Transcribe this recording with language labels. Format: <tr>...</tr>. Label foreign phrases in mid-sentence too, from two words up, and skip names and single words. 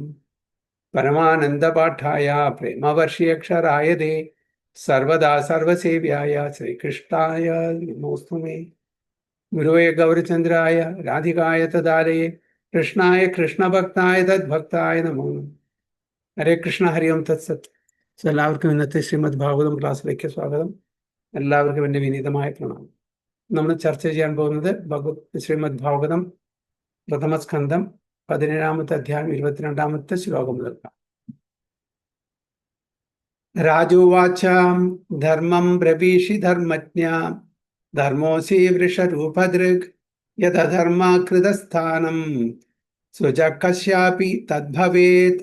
<sa>परमानन्दपाठाय प्रेमवर्षीयक्षराय दे सर्वदा सर्वसेव्याय श्रीकृष्णाय नमोऽस्तु मे। गुरुवे गौरचन्द्राय राधिकाय तदालये कृष्णाय कृष्णभक्ताय तद्भक्ताय नमो नमः। ഹരേ കൃഷ്ണ ഹരി ഓം തത്സത്.</sa> <ml>എല്ലാവർക്കും ഇന്നത്തെ ശ്രീമദ് ഭാഗവതം ക്ലാസ്സിലേക്ക് സ്വാഗതം. എല്ലാവർക്കും എൻ്റെ വിനീതമായ പ്രണാമം. നമ്മൾ ചർച്ച ചെയ്യാൻ പോകുന്നത് ശ്രീമദ് ഭാഗവതം പ്രഥമസ്കന്ധം 17-ാമത്തെ അധ്യായം 22-ാമത്തെ ശ്ലോകം മുതൽക്കാം.</ml> <sa>രാജോവാച ധർമ്മം ബ്രവീഷി ധർമ്മജ്ഞ ധർമ്മോസി വൃഷരൂപദൃഗ് യഥധർമാകൃതസ്ഥാനം സുജ കശ്യാപി തദ്ഭവേത്.</sa>